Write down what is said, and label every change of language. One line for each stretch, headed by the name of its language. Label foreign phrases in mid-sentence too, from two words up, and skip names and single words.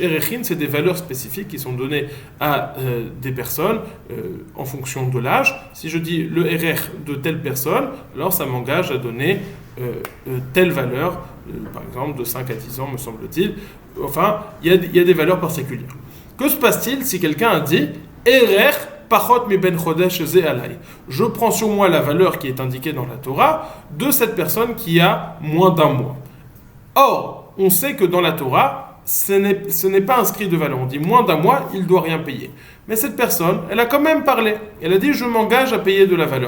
French: Erechin, c'est des valeurs spécifiques qui sont données à des personnes en fonction de l'âge. Si je dis le Erech de telle personne, alors ça m'engage à donner telle valeur, par exemple de 5 à 10 ans, me semble-t-il. Enfin, il y a des valeurs particulières. Que se passe-t-il si quelqu'un a dit
Hebrew: ערך פחות מבן חודש זה עלי?
French: Je prends sur moi la valeur qui est indiquée dans la Torah de cette personne qui a moins d'un mois. Or, on sait que dans la Torah, ce n'est pas inscrit de valeur. On dit moins d'un mois, il ne doit rien payer. Mais cette personne, elle a quand même parlé. Elle a dit, je m'engage à payer de la valeur.